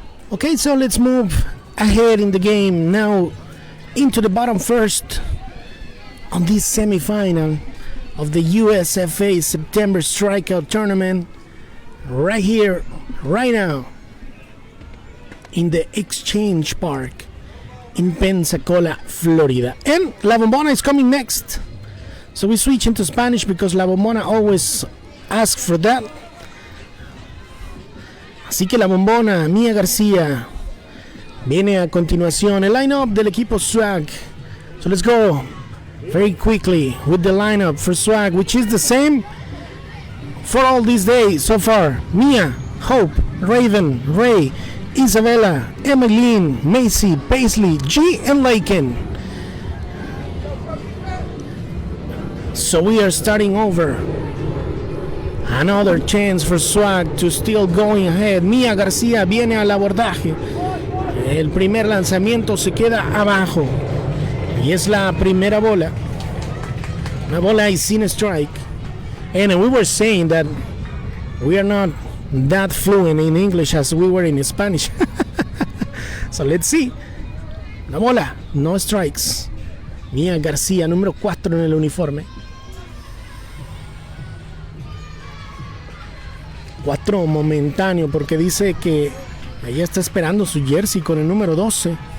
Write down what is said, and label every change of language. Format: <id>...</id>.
<en>Okay, so let's move ahead in the game now into the bottom first on this semifinal of the USFA September Strikeout Tournament right here, right now in the Exchange Park in Pensacola, Florida. And La Bombona is coming next. So we switch into Spanish because La Bombona always asks for that.</en> <es>Así que La Bombona, Mía García, viene a continuación. El lineup del equipo Swag.</es> <en>So let's go very quickly with the lineup for Swag, which is the same for all these days so far. Mia, Hope, Raven, Ray, Isabella, Emmeline, Macy, Paisley, G, and Laken. So we are starting over. Another chance for Swag to still going ahead.</en> <es>Mía García viene al abordaje. El primer lanzamiento se queda abajo. Y es la primera bola. Una bola y sin strike.</es> <en>And we were saying that we are not that fluent in English as we were in Spanish. So let's see.</en> <es>Una bola, no strikes. Mía García, número 4 en el uniforme. 4 momentáneo porque dice que ella está esperando su jersey con el número 12.</es>